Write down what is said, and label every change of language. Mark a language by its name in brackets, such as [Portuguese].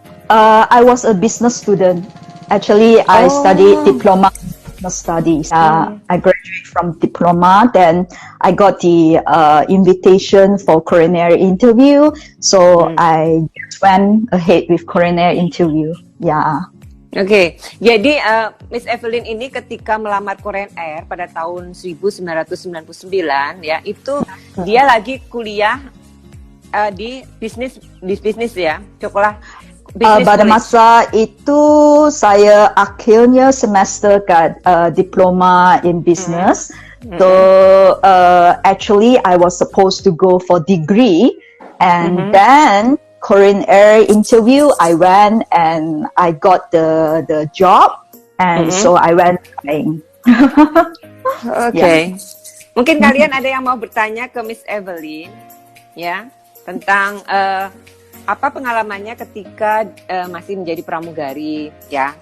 [English] I was a business student. Actually, I studied diploma studies. I graduated from diploma, then I got the invitation for Korean Air interview. So I just went ahead with Korean Air interview. Yeah. [Indonesian] Oke, jadi Miss Evelyn ini ketika melamar Korean Air pada tahun 1999 ya, itu dia lagi kuliah di bisnis ya, sekolah. [Malay] Pada masa itu saya akhirnya semester kat diploma in business. [English] So actually I was supposed to go for degree, and then Korean Air interview, I went and I got the job, and so I went flying. Oke. [Indonesian] Mungkin kalian ada yang mau bertanya ke Miss Evelyn, ya, tentang apa pengalamannya ketika masih menjadi pramugari, ya.